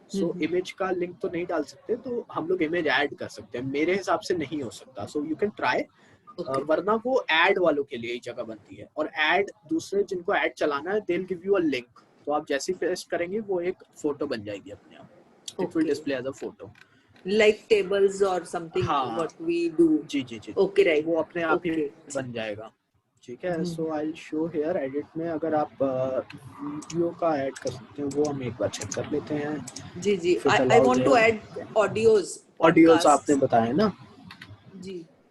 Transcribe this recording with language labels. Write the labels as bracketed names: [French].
[Hindi] So image का link तो नहीं डाल सकते, तो हम लोग इमेज ऐड कर सकते हैं। मेरे हिसाब से नहीं हो सकता, [English] so you can try, [Hindi] वरना वो ऐड वालों के लिए ही जगह बनती है। और ऐड दूसरे जिनको ऐड चलाना है, [English] they will give you a link, [Hindi] तो आप जैसे ही पेस्ट करेंगे वो एक फोटो बन जाएगी अपने आप। [English] It will display as a photo, like tables or something. What we do. [Hindi] Ji. [English] Okay, right. [Hindi] वो अपने आप ही बन जाएगा, ठीक है? [English] So I'll show here [Hindi] edit में अगर आप वीडियो का ऐड कर सकते हैं, वो हम एक बार चेक कर लेते हैं। [English] जी। I want to add audios [Hindi] आपने बताया ना जी,